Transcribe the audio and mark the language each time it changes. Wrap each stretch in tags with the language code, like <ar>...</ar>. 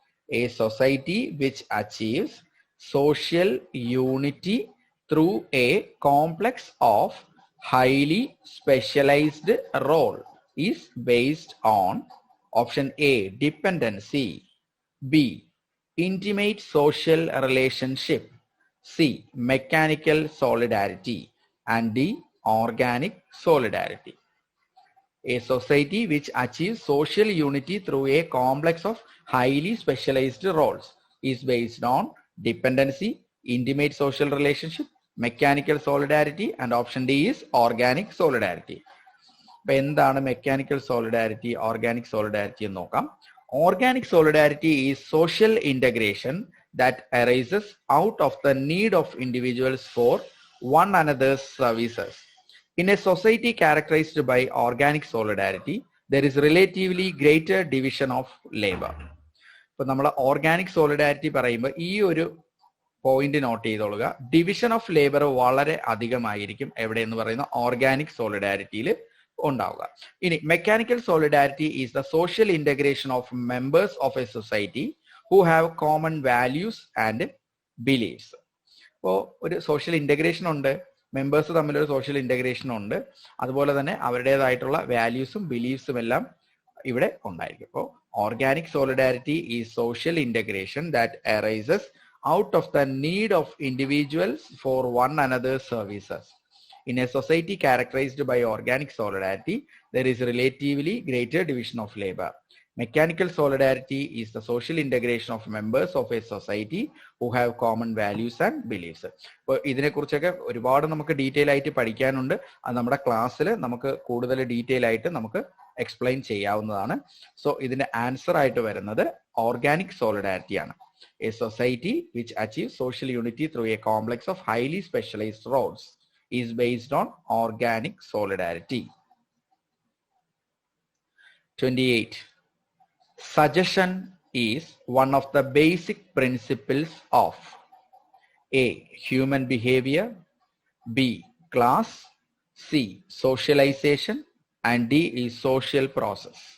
<en>A society which achieves social unity through a complex of highly specialized role is based on option A, dependency, B, intimate social relationship, C, mechanical solidarity, and D, organic solidarity. A society which achieves social unity through a complex of highly specialized roles is based on dependency, intimate social relationship, mechanical solidarity, and option D is organic solidarity.</en> <ml>അപ്പൊ എന്താണ് mechanical solidarity, organic solidarity എന്ന് നോക്കാം.</ml> <en>Organic solidarity is social integration that arises out of the need of individuals for one another's services. In a society characterized by organic solidarity, there is relatively greater division of labor.</en> <ml>ഇപ്പൊ നമ്മൾ organic solidarity പറയുമ്പോൾ ഈ ഒരു point not ചെയ്തോളുക. Division of labour വളരെ അധികമായിരിക്കും എവിടെയെന്ന് പറയുന്ന organic സോളിഡാരിറ്റിയിൽ ഉണ്ടാവുക.</ml> <en>ഇനി mechanical solidarity is the social integration of members of a society who have common values and beliefs.</en> <ml>അപ്പോൾ ഒരു സോഷ്യൽ ഇന്റഗ്രേഷൻ ഉണ്ട്, മെമ്പേഴ്സ് തമ്മിലൊരു സോഷ്യൽ ഇന്റഗ്രേഷൻ ഉണ്ട്, അതുപോലെ തന്നെ അവരുടേതായിട്ടുള്ള വാല്യൂസും ബിലീഫ്സും എല്ലാം ഇവിടെ ഉണ്ടായിരിക്കും.</ml> <en>അപ്പോൾ organic solidarity is social integration that arises out of the need of individuals for one another services. In a society characterized by organic solidarity, there is relatively greater division of labor. Mechanical solidarity is the social integration of members of a society who have common values and beliefs.</en> <ml>അപ്പോൾ ഇതിനെക്കുറിച്ചൊക്കെ ഒരുപാട് നമുക്ക് detail ആയിട്ട് പഠിക്കാനുണ്ട്. അത് നമ്മുടെ ക്ലാസ്സിൽ നമുക്ക് കൂടുതൽ ഡീറ്റെയിൽ ആയിട്ട് നമുക്ക് എക്സ്പ്ലെയിൻ ചെയ്യാവുന്നതാണ്. സോ ഇതിന്റെ ആൻസർ ആയിട്ട് വരുന്നത് ഓർഗാനിക് സോളിഡാരിറ്റി ആണ്.</ml> <en>A society which achieves social unity through a complex of highly specialized roles is based on organic solidarity. 28. Suggestion is one of the basic principles of A, human behavior, B, class, C, socialization, and D is social process.</en>